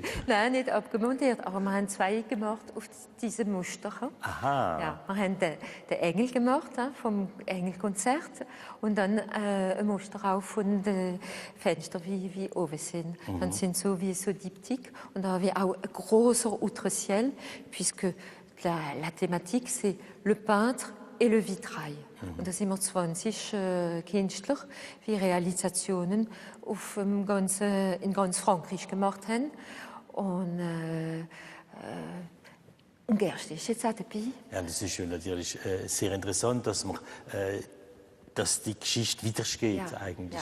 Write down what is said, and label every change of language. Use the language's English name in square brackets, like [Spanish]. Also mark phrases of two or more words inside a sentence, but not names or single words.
[German] Nein, nicht abgemontiert, aber wir haben 2 gemacht auf diesem Muster. Aha. Ja, wir haben den Engel gemacht vom Engelkonzert und dann ein Muster auch von den Fenstern, wie oben sind. Dann sind so wie so Diptyque und da haben wir auch ein großer Outre-Ciel, [French] puisque la thématique c'est le peintre et le vitrail. [German] Und da sind wir 20 Künstler, die Realisationen in ganz Frankreich gemacht haben. Und Gerst ist jetzt auch dabei. Ja, das ist natürlich sehr interessant, dass die Geschichte weitergeht eigentlich.